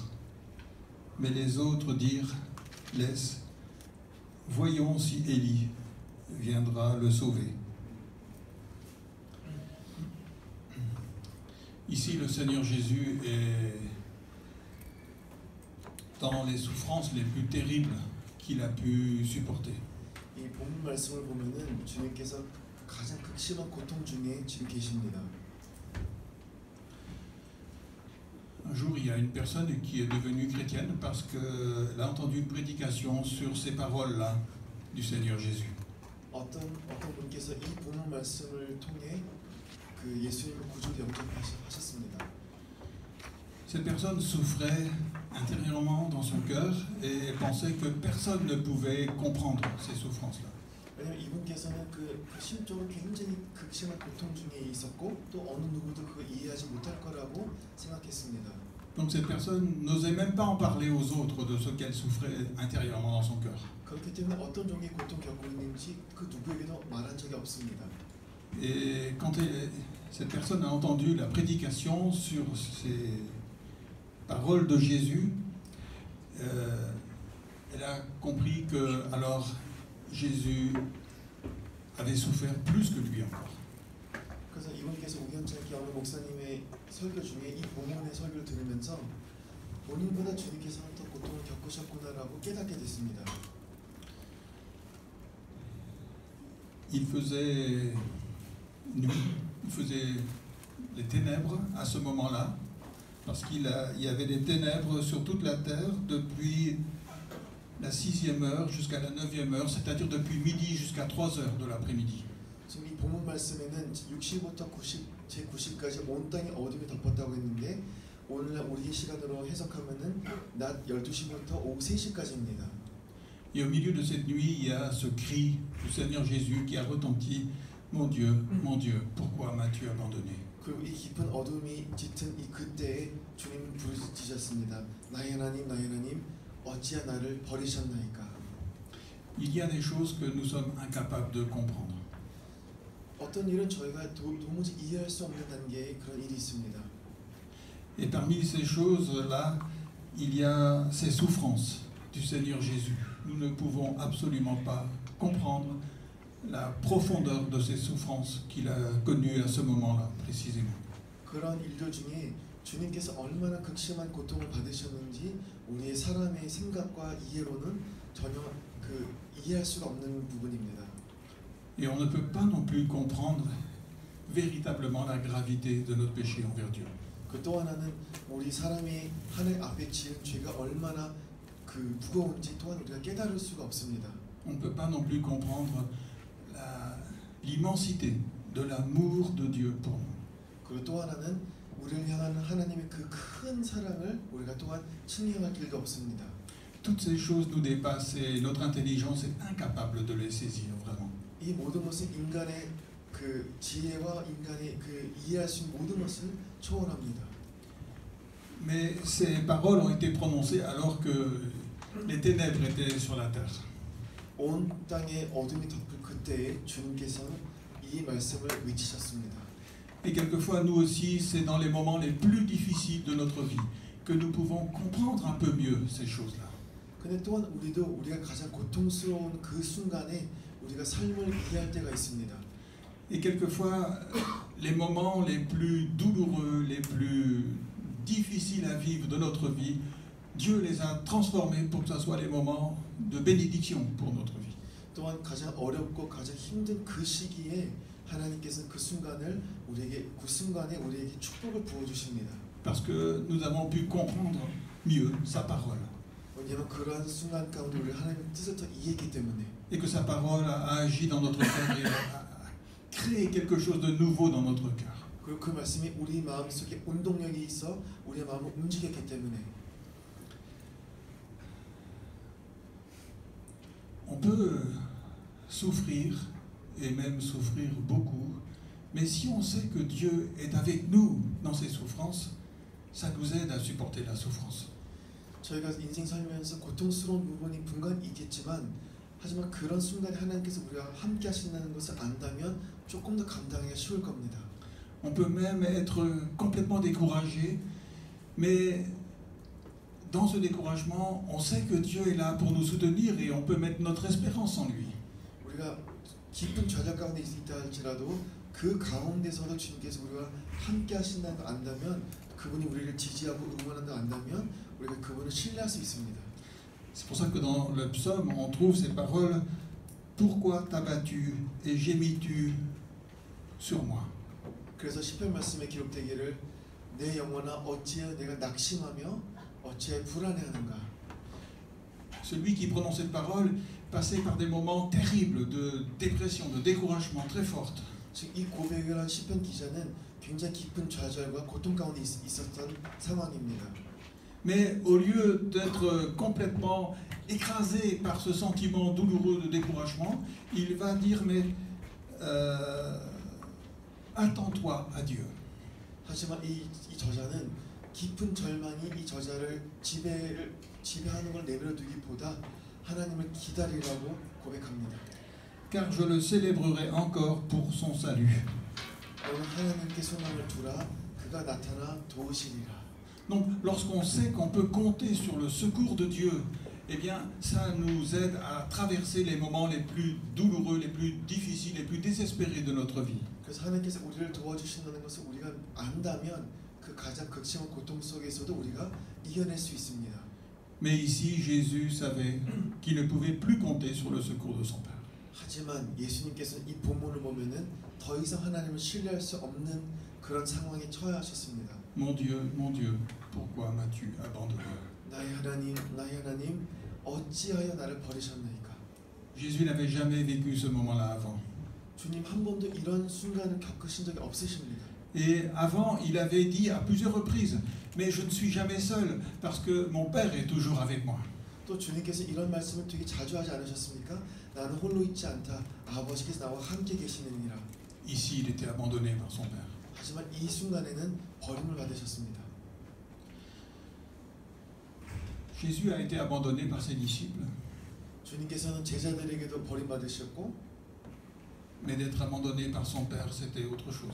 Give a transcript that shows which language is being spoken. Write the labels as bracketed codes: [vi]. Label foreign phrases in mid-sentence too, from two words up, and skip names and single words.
[fr] Mais les autres dirent « Laisse, voyons si Élie viendra le sauver. » Ici, le Seigneur Jésus est dans les souffrances les plus terribles qu'il a pu supporter. [ko] 이 본문 말씀을 보면은 주님께서 가장 극심한 고통 중에 지금 계십니다. [fr] Un jour, il y a une personne qui est devenue chrétienne parce qu'elle a entendu une prédication sur ces paroles-là du Seigneur Jésus. [ko] 어떤 분께서 이 본문 말씀을 통해 그 예수님을 구주로 영접하셨습니다. [fr] Cette personne souffrait intérieurement dans son cœur et pensait que personne ne pouvait comprendre ces souffrances-là. [ko] 왜냐하면 이분께서는 그 심적으로 굉장히 극심한 고통 중에 있었고 또 어느 누구도 그걸 이해하지 못할 거라고 생각했습니다. [fr] Donc cette personne n'osait même pas en parler aux autres de ce qu'elle souffrait intérieurement dans son cœur. [ko] 그렇기 때문에 어떤 종류의 고통 겪고 있는지 그 누구에게도 말한 적이 없습니다. [fr] Et quand cette personne a entendu la prédication sur ces paroles de Jésus, elle a compris que alors Jésus avait souffert plus que lui encore. [ko] 그래서 이분께서 우연찮게 어느 목사님의 설교 중에 이 본문의 설교를 들으면서 본인보다 주님께서 더 고통을 겪으셨구나라고 깨닫게 됐습니다. [fr] Il faisait nuit, il faisait les ténèbres à ce moment-là, parce qu'il y avait des ténèbres sur toute la terre depuis la 6e heure jusqu'à la 9e heure, c'est-à-dire depuis midi jusqu'à 3 heures de l'après-midi. [ko] 지금 이 본문 말씀에는 60부터 90까지 온 땅이 어둠이 덮었다고 했는데 오늘날 우리의 시간으로 해석하면은 낮 12시부터 오후 3시까지입니다. [fr] Et au milieu de cette nuit, il y a ce cri du Seigneur Jésus qui a retenti, « Mon Dieu, pourquoi m'as-tu abandonné ?» [ko] 그리고 이 깊은 어둠이 짙은 이 그때에 주님은 부르짖으셨습니다. 나의 하나님, 어찌하여 나를 버리셨나이까? [fr] Il y a des choses que nous sommes incapables de comprendre. [ko] 어떤 일은 저희가 도무지 이해할 수 없는 단계의 그런 일이 있습니다. [fr] Et parmi ces choses-là, il y a ces souffrances du Seigneur Jésus. Nous ne pouvons absolument pas comprendre la profondeur de ces souffrances qu'il a connues à ce moment-là, précisément. [ko] 그런 일들 중에 주님께서 얼마나 극심한 고통을 받으셨는지 우리의 사람의 생각과 이해로는 전혀 이해할 수가 없는 부분입니다. [fr] Et on ne peut pas non plus comprendre véritablement la gravité de notre péché envers Dieu. [ko] 그 또 하나는 우리 사람이 하나님 앞에 지은 죄가 얼마나 무거운지 또한 우리가 깨달을 수가 없습니다. [fr] On ne peut pas non plus comprendre l'immensité de l'amour de Dieu pour nous. [ko] 그리고 또 하나는 우리를 향한 하나님의 그 큰 사랑을 우리가 또한 측량할 길도 없습니다. [fr] Toutes ces choses nous dépassent et notre intelligence est incapable de les saisir vraiment. [ko] 이 모든 것은 인간의 그 지혜와 인간의 그 이해할 수 있는 모든 것을 초월합니다. [fr] Mais ces paroles ont été prononcées alors que les ténèbres étaient sur la terre. [ko] 온 땅에 어둠이 덮을 그때에 주님께서는 이 말씀을 외치셨습니다. [fr] Et quelquefois, nous aussi, c'est dans les moments les plus difficiles de notre vie que nous pouvons comprendre un peu mieux ces choses-là. [ko] 근데 또한 우리가 가장 고통스러운 그 순간에 우리가 삶을 이해할 때가 있습니다. [fr] Et quelquefois, les moments les plus douloureux, les plus difficiles à vivre de notre vie, Dieu les a transformés pour que ce soit les moments de bénédiction pour notre vie. [ko] 또한 가장 어렵고 가장 힘든 그 시기에 하나님께서는 그 순간에 우리에게 축복을 부어 주십니다. [fr] Parce que nous avons pu comprendre mieux sa parole. [ko] 왜냐하면 그러한 순간 가운데 우리 하나님의 뜻을 더 이해했기 때문에. [fr] Et que sa parole a agi dans notre cœur et a créé quelque chose de nouveau dans notre cœur. [ko] 그리고 그 말씀이 우리 마음속에 운동력이 있어 우리의 마음을 움직였기 때문에. [fr] On peut souffrir, et même souffrir beaucoup, mais si on sait que Dieu est avec nous dans ces souffrances, ça nous aide à supporter la souffrance. [ko] 저희가 인생 살면서 고통스러운 부분이 분간 있겠지만, 하지만 그런 순간에 하나님께서 우리와 함께 하신다는 것을 안다면 조금 더 감당하기가 쉬울 겁니다. [fr] On peut même être complètement découragé, mais dans ce découragement, on sait que Dieu est là pour nous soutenir et on peut mettre notre espérance en lui. [ko] 우리가 깊은 좌절 가운데 있다 할지라도 그 가운데서도 주님께서 우리와 함께 하신다는 걸 안다면, 그분이 우리를 지지하고 응원한다는 걸 안다면 우리가 그분을 신뢰할 수 있습니다. [fr] C'est pour ça que dans le psaume, on trouve ces paroles « Pourquoi t'as-tu et gémis-tu sur moi ?» [ko] 그래서 시편 말씀에 기록되기를 내 영혼아 어찌하여 내가 낙심하며 어찌하여 불안해하는가. [fr] Celui qui prononce cette parole passait par des moments terribles de dépression, de découragement très forte. [ko] 즉 이 고백을 한 시편 기자는 굉장히 깊은 좌절과 고통 가운데 있었던 상황입니다. [fr] Mais au lieu d'être complètement écrasé par ce sentiment douloureux de découragement, il va dire mais attends-toi à Dieu. [ko] 하지만 이 저자는 깊은 절망이 이 저자를 지배하는 걸 내버려 두기보다 하나님을 기다리라고 고백합니다. [fr] Car je le célébrerai encore pour son salut. [ko] 너는 하나님께 소망을 두라. 그가 나타나 도우시리라. [fr] Donc, lorsqu'on sait qu'on peut compter sur le secours de Dieu, eh bien, ça nous aide à traverser les moments les plus douloureux, les plus difficiles, les plus désespérés de notre vie. [ko] 그래서 하나님께서 우리를 도와주신다는 것을 우리가 안다면 그 가장 극심한 고통 속에서도 우리가 이겨낼 수 있습니다. [fr] Mais ici, Jésus savait qu'il ne pouvait plus compter sur le secours de son Père. [ko] 하지만 예수님께서는 이 본문을 보면은 더 이상 하나님을 신뢰할 수 없는 그런 상황에 처하셨습니다. [fr] Mon Dieu, pourquoi m'as-tu abandonné? [ko] 나의 하나님, 어찌하여 나를 버리셨나이까? [fr] Jésus n'avait jamais vécu ce moment-là avant. [ko] 주님 한 번도 이런 순간을 겪으신 적이 없으십니다. [fr] Et avant, il avait dit à plusieurs reprises, mais je ne suis jamais seul parce que mon Père est toujours avec moi. [ko] 또 주님께서 이런 말씀을 되게 자주 하지 않으셨습니까? 나는 홀로 있지 않다. 아버지께서 나와 함께 계시느니라. [fr] Ici, il était abandonné par son Père. [ko] 하지만 이 순간에는 버림을 받으셨습니다. [fr] Jésus a été abandonné par ses disciples, [ko] 주님께서는 제자들에게도 버림받으셨고, [fr] mais d'être abandonné par son Père, c'était autre chose.